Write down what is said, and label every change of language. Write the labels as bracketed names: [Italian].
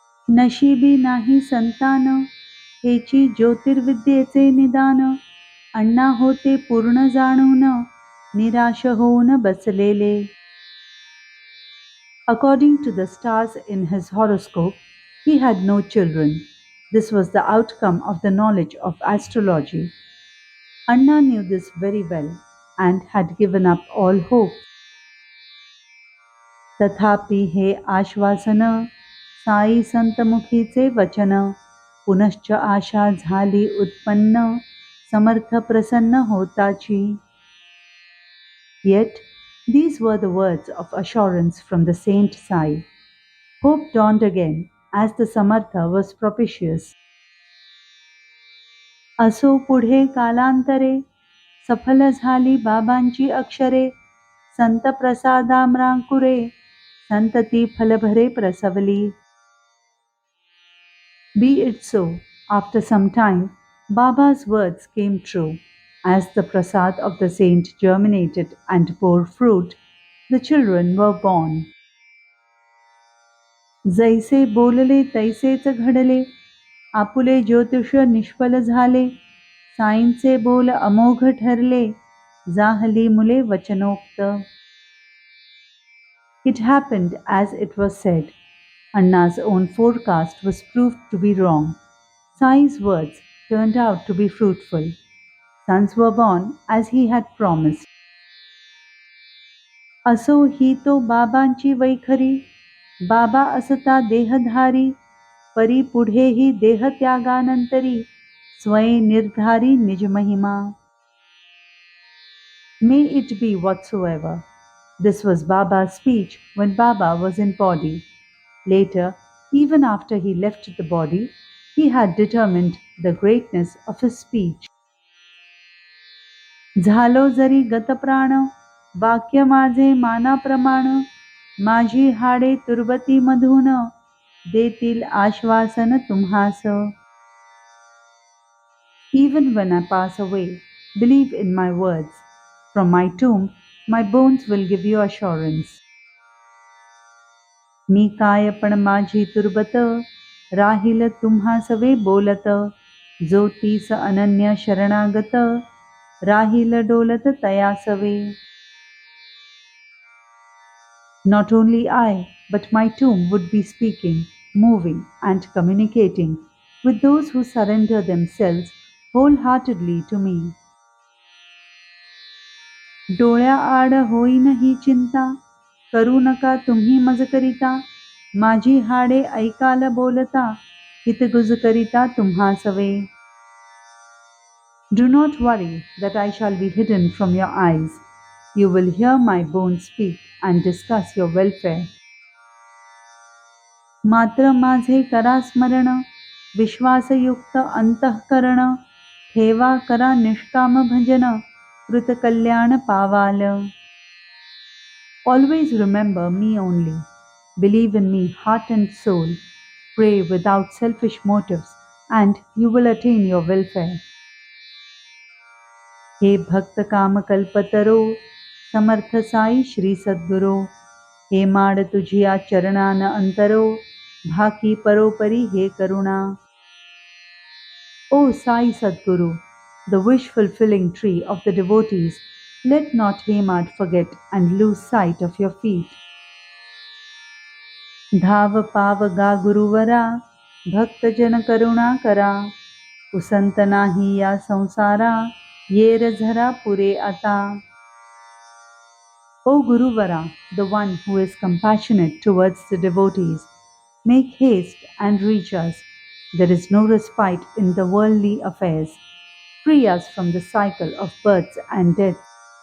[Marathi] नशिबी नाही संतान, हेची ज्योतिर्विद्येचे निदान. अण्णा होते पूर्ण जाणून, निराश होऊन बसलेले. [English] According to the stars in his horoscope, he had no children. This was the outcome of the knowledge of astrology. Anna knew this very well and had given up all hope. [Marathi] तथापि हे आश्वासन, साई संतमुखीचे वचन, पुनश्च आशा झाली उत्पन्न, समर्थ प्रसन्न होताची. [English] Yet these were the words of assurance from the Saint Sai. Hope dawned again as the Samartha was propitious. [Marathi] असो पुढे कालांतरे, सफल झाली बाबांची अक्षरे, संत प्रसादामरांकुरे, संतती फलभरे प्रसवली. [English] Be it so, after some time, Baba's words came true. As the prasad of the saint germinated and bore fruit, the children were born. [Marathi] जैसे बोलले तैसेच घडले, आपुले ज्योतिष निष्फल झाले, साईंचे बोल अमोघ ठरले, जाहली मुले वचनोक्त. [English] It happened as it was said. Anna's own forecast was proved to be wrong. Sai's words turned out to be fruitful. Sons were born as he had promised. [Marathi] असो ही तो बाबांची वैखरी, बाबा असता देहधारी, परी पुढेही देहत्यागानंतरी, स्वयं निर्धारी निज महिमा. [English] May it be whatsoever. This was Baba's speech when Baba was in body. Later, even after he left the body, he had determined the greatness of his speech. [Marathi] झालो जरी गतप्राण, वाक्य माझे मानाप्रमाण, माझी हाडे तुर्बती मधून, देतील आश्वासन तुम्हास. [English] Even when I pass away, believe in my words. From my tomb, my bones will give you assurance. [Marathi] मी काय पण माझी तुर्बत, राहील तुम्हासवे बोलत, जो तीस अनन्य शरणागत, राहील डोलत तयासवे. [English] Not only I, but my tomb would be speaking, moving, and communicating with those who surrender themselves wholeheartedly to me. [Marathi] डोळ्या आड होईन ही चिंता, करू नका तुम्ही मज करिता, माझी हाडे ऐकाल बोलता, हितगुज करिता तुम्हासवे. [English] Do not worry that I shall be hidden from your eyes. You will hear my bones speak and discuss your welfare. [Marathi] मात्र माझे करा स्मरण, विश्वासयुक्त अंतःकरण, ठेवा करा निष्काम भजन, कृतकल्याण पावाल. [English] Always remember me only. Believe in me heart and soul. Pray without selfish motives and you will attain your welfare. [Marathi] हे भक्त काम कल्पतरो, समर्थ साई श्री सद्गुरो, हे माड तुझिया चरणान अंतरो, भाकी परोपरी हे करुणा. [English] O Sai Sadguru, the wish-fulfilling tree of the devotees, let not Hemad forget and lose sight of your feet. [Marathi] धाव पाव गा गुरुवरा, भक्त जन करुणा करा, उसंत नाही या संसारा, येर झरा पुरे आता. [English] O Guruvara, the one who is compassionate towards the devotees, make haste and reach us. There is no respite in the worldly affairs. Free us from the cycle of births and deaths.